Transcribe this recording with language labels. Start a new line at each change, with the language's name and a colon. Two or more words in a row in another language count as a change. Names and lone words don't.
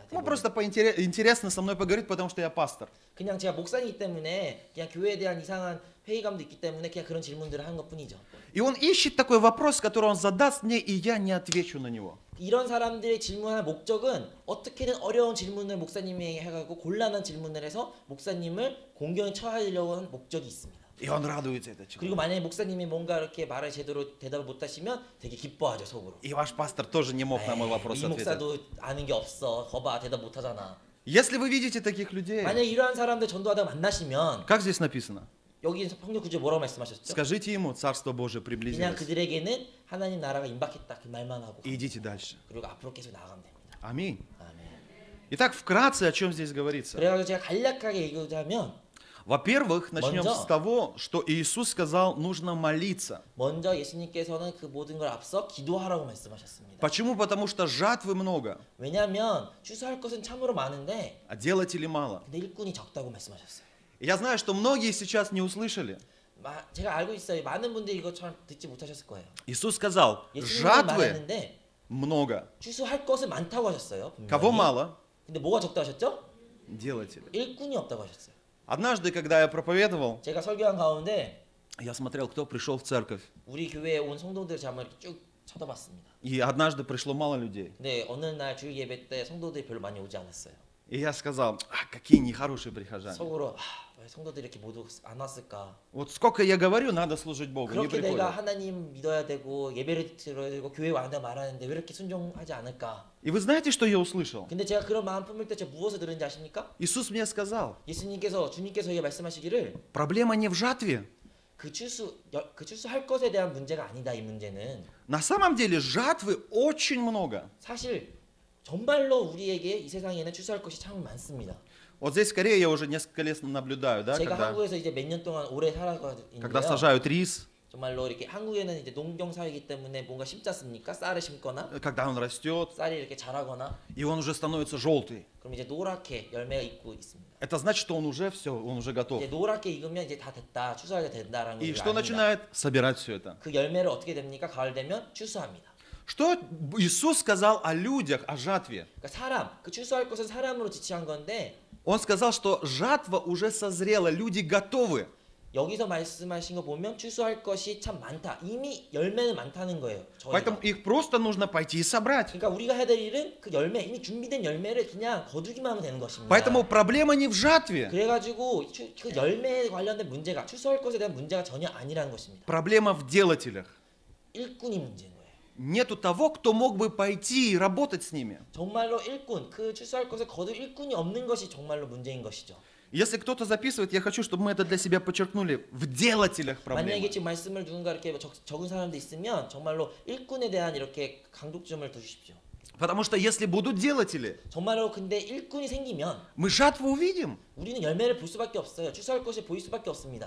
Russian: Ну,
Korean: 대부분.
Russian: просто интересно со мной поговорить, потому что я пастор.
Korean: 그냥 제가 목사이기 때문에 그냥 교회에 대한 이상한 회의감도 있기 때문에 그냥 그런 질문들을 하는 것뿐이죠.
Russian: И он ищет такой вопрос, который он задаст мне, и я не отвечу на него.
Korean: 이런 사람들의 질문할 목적은 어떻게든 어려운 질문을 목사님에게 해가지고 곤란한 질문을 해서 목사님을 공경에 처하려고 하는 목적이 있습니다.
Russian: И он радуется, этот человек.
Korean: 그리고 만약에 목사님이 뭔가 이렇게 말을 제대로 대답을 못하시면 되게 기뻐하죠 속으로.
Russian: И ваш пастор тоже не мог на мой вопрос
Korean: 이
Russian: ответить.
Korean: 목사도 아는 게 없어. 거봐 대답 못하잖아.
Russian: Если вы видите таких людей,
Korean: 만약 이러한 사람들 전도하다가 만나시면
Russian: как здесь написано?
Korean: 여기 성경 구절 뭐라고 말씀하셨죠?
Russian: Скажите ему, Царство Божие
Korean: 그냥
Russian: приблизилось.
Korean: 그들에게는 하나님 나라가 임박했다 그 말만 하고
Russian: И идите дальше.
Korean: 그리고 앞으로 계속 나가면 됩니다.
Russian: Аминь.
Korean: 아멘.
Russian: Итак, вкратце, о чем здесь говорится.
Korean: 그래가지고 제가 간략하게 얘기하자면
Russian: Во-первых, начнем
Korean: 먼저.
Russian: с того, что Иисус сказал, нужно молиться.
Korean: 먼저 예수님께서는 그 모든 걸 앞서 기도하라고 말씀하셨습니다.
Russian: Почему? Потому что жатвы много,
Korean: 왜냐하면 추수할 것은 참으로 많은데
Russian: а делателей мало.
Korean: 근데 일꾼이 적다고 말씀하셨어요.
Russian: И я знаю, что многие сейчас не услышали.
Korean: 제가 알고 있어요. 많은 분들이 이거 잘 듣지 못하셨을 거예요.
Russian: Иисус сказал,
Korean: 예수님은
Russian: жатвы
Korean: 말했는데
Russian: много.
Korean: 추수할 것은 많다고 하셨어요.
Russian: Кого
Korean: 분명히.
Russian: мало?
Korean: 근데 뭐가 적다 하셨죠?
Russian: Делатели.
Korean: 일꾼이 없다고 하셨어요.
Russian: Однажды, когда я проповедовал,
Korean: 제가 설교한 가운데
Russian: я смотрел, кто пришел в церковь.
Korean: 우리 교회에 온 성도들 한번 이렇게 쭉 쳐다봤습니다.
Russian: И однажды пришло мало людей.
Korean: 근데 어느 날 주일 예배 때 성도들이 별로 많이 오지 않았어요.
Russian: И я сказал, какие нехорошие прихожане.
Korean: 속으로 왜 성도들이 이렇게 모두 안 왔을까?
Russian: Вот сколько я говорю, надо служить Богу, не
Korean: 그렇게 내가
Russian: приходят.
Korean: 하나님 믿어야 되고 예배를 드려야 되고 교회 와야 말하는데 왜 이렇게 순종하지 않을까?
Russian: И вы знаете, что я услышал?
Korean: 근데 제가 그런 마음 품을 때 제가 무엇을 들은지 아십니까?
Russian: Иисус мне сказал,
Korean: 주님께서 이게 말씀하시기를
Russian: проблема не в жатве.
Korean: 그 추수할 것에 대한 문제가 아니다. 이 문제는
Russian: На самом деле жатвы очень много.
Korean: 사실 정말로 우리에게 이 세상에는 추수할 것이 참 많습니다.
Russian: Вот здесь в Корее я уже несколько лет наблюдаю, да,
Korean: 제가
Russian: когда,
Korean: 한국에서 이제 몇 년 동안 오래
Russian: когда
Korean: 살아가는데요.
Russian: сажают рис,
Korean: 정말로 이렇게 한국에는 이제 농경 사회이기 때문에 뭔가 심지 않습니까? 쌀을 심거나
Russian: когда он rастет,
Korean: 쌀이 이렇게 자라거나
Russian: и он уже становится желтый.
Korean: 그럼 이제 노랗게 열매가 익고 있습니다.
Russian: Это значит, что он уже все, он уже готов.
Korean: 이제 노랗게 익으면 이제 다 됐다, 추수하게 된다라는
Russian: И
Korean: 걸
Russian: что
Korean: 압니다.
Russian: начинает? Собирать все это.
Korean: 그 열매를 어떻게 됩니까? 가을 되면 추수합니다.
Russian: Что Иисус сказал о людях, о жатве?
Korean: 그러니까 사람, 그 추수할 것은 사람으로 지칭한 건데
Russian: Он сказал, что жатва уже созрела, люди готовы.
Korean: 여기서 말씀하신 거 보면 추수할 것이 참 많다. 이미 열매는 많다는 거예요.
Russian: Поэтому
Korean: 저희가.
Russian: их просто нужно пойти и собрать.
Korean: 그러니까 우리가 해야 될 일은 그 열매, 이미 준비된 열매를 그냥 거두기만 하면 되는 것입니다.
Russian: Поэтому проблема не в жатве.
Korean: 그래가지고 그 열매에 관련된 문제가 추수할 것에 대한 문제가 전혀 아니라는 것입니다.
Russian: Проблема в делателях.
Korean: 일꾼이 문제인 거예요.
Russian: Нету того, кто мог бы пойти и работать с ними.
Korean: 정말로 일꾼, 그 추수할 것을 거둘 일꾼이 없는 것이 정말로 문제인 것이죠.
Russian: Если кто-то записывает, я хочу, чтобы мы это для себя подчеркнули. В делателях проблема.
Korean: 만약에 지금 말씀을 누군가 이렇게 적은 사람도 있으면 정말로 일꾼에 대한 이렇게 강조점을 두십시오.
Russian: Потому что если будут делатели,
Korean: 정말로 근데 일꾼이 생기면
Russian: мы жатву увидим.
Korean: 우리는 열매를 볼 수밖에 없어요. 추수할 것이 보일 수밖에 없습니다.